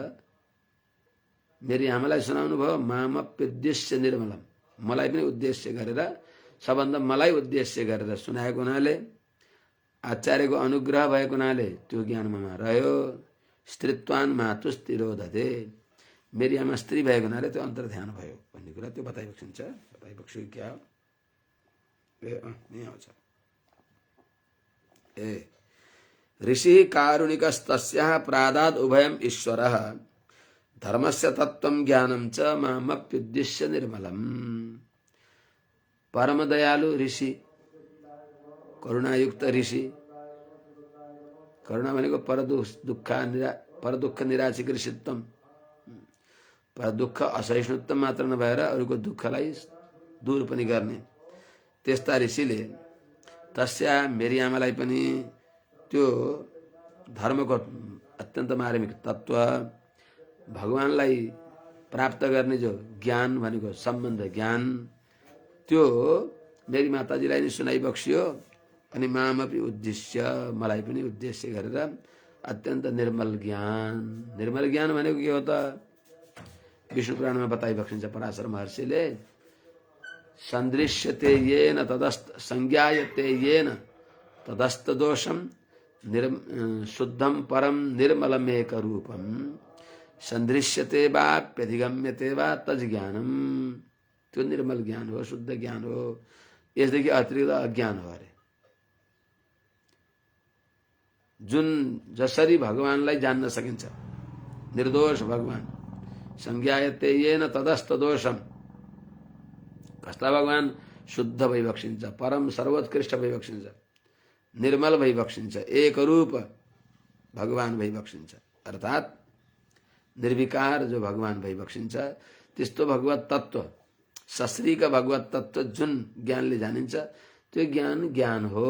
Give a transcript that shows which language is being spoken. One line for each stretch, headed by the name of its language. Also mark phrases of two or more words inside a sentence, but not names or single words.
Nepali: मेरी आमालाई सुनाउनु भयो
Sanskrit: मामप्युद्देश्य निर्मलम,
Nepali: मलाई पनि उद्देश्य गरेर, सबभन्दा मलाई उद्देश्य गरेर सुनाएको हुनाले, आचार्यको अनुग्रह भएको हुनाले त्यो ज्ञान ममा रह्यो।
Sanskrit: स्त्रीत्वान मातुस्तिरोधते,
Nepali: मेरी आमा स्त्री भएको हुनाले त्यो अन्तर्ध्यान भयो भन्ने कुरा त्यो बताइबक्सिन्छ। बताइबक्छु क्या हो?
Sanskrit: आउँछ ऋषि कारुणिकस्तस्याः प्रादाद् उभयम् ईश्वरः धर्मस्य तत्त्वं ज्ञानं च मामप्युद्दिश्य निर्मलम्।
Nepali: परम दयालु ऋषि, करुणायुक्त ऋषि, करुणा भनेको
Sanskrit: परदुःख निराशिक ऋषित्वम,
Nepali: पर दुःख असहिष्णुत्व मात्र नभएर अरूको दुःखलाई दूर पनि गर्ने त्यस्ता ऋषिले तस्या मेरी आमालाई पनि त्यो धर्मको अत्यन्त मार्मिक तत्त्व, भगवानलाई प्राप्त गर्ने जो ज्ञान भनेको सम्बन्ध ज्ञान, त्यो मेरी माताजीलाई नि सुनाइबक्सियो। अनि
Sanskrit: मामपि उद्देश्य,
Nepali: मलाई पनि उद्देश्य गरेर अत्यन्त निर्मल ज्ञान। निर्मल ज्ञान भनेको के हो त? विष्णु पुराणमा बताइबक्सिन्छ पराशर महर्षिले,
Sanskrit: सन्दृश्यते येन तदस्त संज्ञायते येन तदस्त दोषम शुद्धम परम निर्मलम एक रूपम सन्दृश्यते वाप्यधिगम्यते वा तज ज्ञानम।
Nepali: त्यो निर्मल ज्ञान हो, शुद्ध ज्ञान हो, यसदेखि अतिरिक्त अज्ञान हो अरे। जुन जसरी भगवानलाई जान्न सकिन्छ, निर्दोष भगवान,
Sanskrit: संज्ञायते येन तदस्त दोषम,
Nepali: कस्ता भगवान? शुद्ध भइबक्सिन्छ, परम सर्वोत्कृष्ट भइबक्सिन्छ, निर्मल भइबक्सिन्छ, एक रूप भगवान भइबक्सिन्छ, अर्थात् निर्विकार जो भगवान भइबक्सिन्छ, त्यस्तो भगवत तत्त्व, सश्रीक भगवत तत्त्व जुन ज्ञानले जानिन्छ त्यो ज्ञान ज्ञान हो।